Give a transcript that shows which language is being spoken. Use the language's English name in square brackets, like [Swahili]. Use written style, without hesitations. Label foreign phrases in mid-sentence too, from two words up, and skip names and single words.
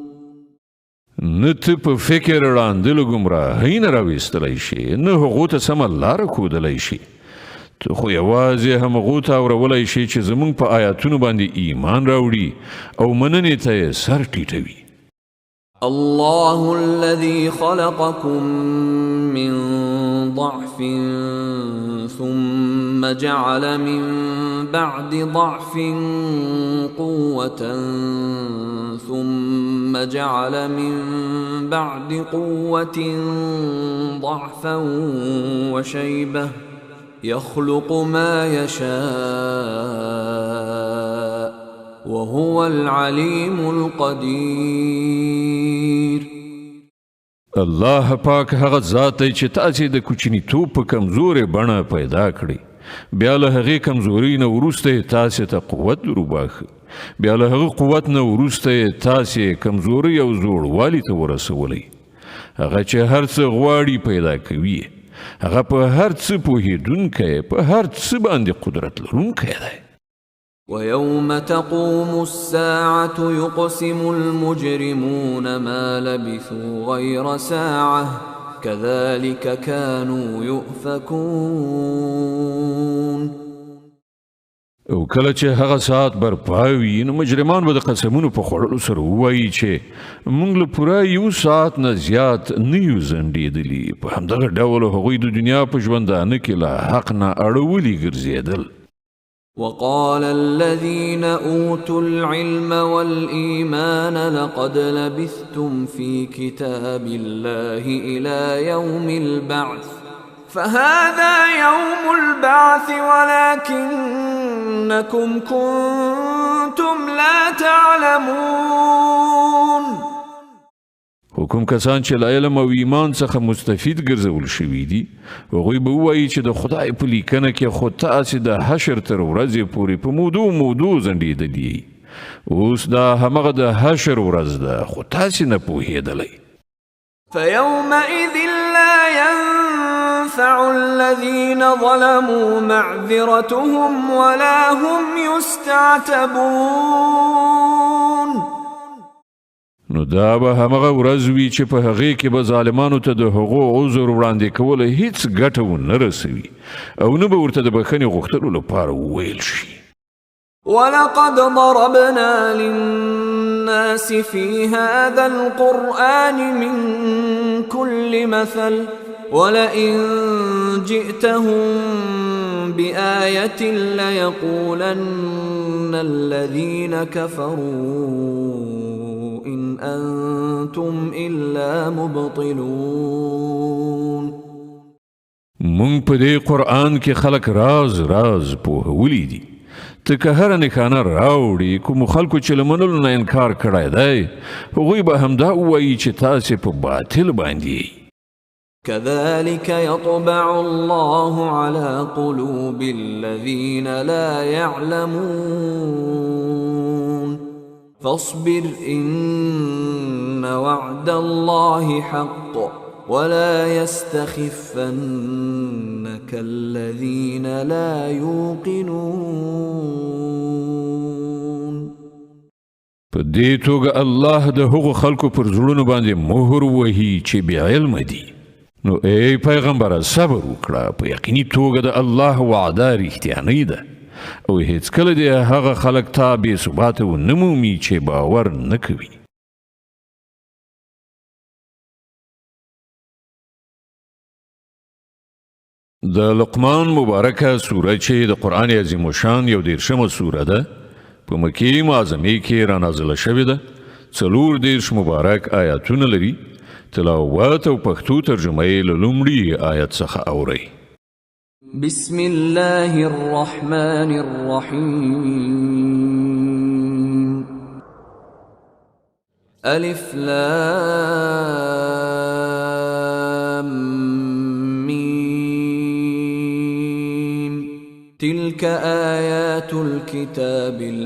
[Pashto] نه ته په فکر وړاندلو ګمراهۍ نه راویستلی شي، نه هغو ته سمه لاره ښودلی شي. ته خو یوازې همغو ته اورولای شي چې زموږ په آیاتونو باندې ایمان راوړي او مننې ته یې سر ټیټوي. [Arabic] الله الذي خلقكم من ضعف ثم جعل من بعد ضعف قوة ثم جعل من بعد قوة ضعفا وشيبة يخلق ما يشاء وهو العليم القدير. [Pashto] الله پاک هغه ذات دی چې تاسې د کوچنیتوب په کمزورې بڼه پیدا کړئ، بیا له هغې کمزورۍ نه وروسته یې تاسې ته قوت وروباښه، بیا له هغه قوت نه وروسته یې تاسې کمزورۍ او زوړوالي ته ورسولی. هغه چې هر څه غواړي پیدا کوي، هغه په هر څه پوهېدونکی، په هر څه باندې قدرت لرونکی دی. [Arabic] ويوم تقوم الساعة يقسم المجرمون ما لبثوا غير ساعة كذلك كانوا يؤفكون. [Pashto] او کله چې هغه ساعت برپا وي، نو مجرمان به د قسمونو په خوړلو سره ووایي چې موږ له پوره یو ساعت نه زیات نه یو ځنډېدلي. په همدغه ډول هغوی د دنیا په ژوندانه کې له حق نه اړولي ګرځېدل. [Arabic] وقال الذين أوتوا العلم والإيمان لقد لبثتم في كتاب الله إلى يوم البعث فهذا يوم البعث ولكنكم كنتم لا تعلمون. [Pashto] حکم کسان چې له علم او ایمان څخه مستفید ګرځول شوي دي، هغوی به ووایي چې د خدای په لیکنه کې خو تاسې د حشر تر ورځې پورې په مودو ځنډېدلي. اوس دا همغه د حشر ورځ ده، خو تاسې نه پوهېدلی. [Arabic] فيومئذ لا ينفع تنفع الذين ظلموا معذرتهم ولا هم يستعتبون. [Pashto] نو دا به همغه ورځ وي چې په هغې کې به ظالمانو ته د هغو عذر وړاندې کول هیڅ ګټه ونه رسوي او نه به ورته د بخښنې غوښتلو لپاره وویل شي. [Arabic] ولقد ضربنا للناس في هذا القرآن من كل مثل ولئن جئتهم بآية ليقولن الذين كفروا إن أنتم إلا مبطلون. [Pashto] مونږ په دې قرآن کې خلک راز راز پوهولی دي. ته که هره نښانه راوړي کومو خلکو چې له منلو نه انکار کړی دی هغوی به همدا ووایي چې تاسې په باطل باندې. [Arabic] كذلك يطبع الله على قلوب الذين لا يعلمون فاصبر إن وعد الله حق ولا يستخفنك الذين لا يوقنون. [Pashto] په دې توګه الله د هغو خلکو پر زړونو باندې مهر وهي چې بې علمه دي. نو ای پیغمبره صبر وکړه، په یقیني توګه د الله وعده رښتیانۍ ده او هیڅکله دې هغه خلک ته بې ثباته ونه مومي چې باور نه کوي. د لقمان مبارکه سوره چې د قرآن عظیم شان یو 13مه سوره ده په مکې معظمې کې را نازله شوې ده. 40 مبارک آیاتونه لري. تلاوت او پښتو ترجمه یې له لومړي آیت څخه اورئ. [Arabic] بسم الله الرحمن الرحیم. الف لام میم تلك آیات الكتاب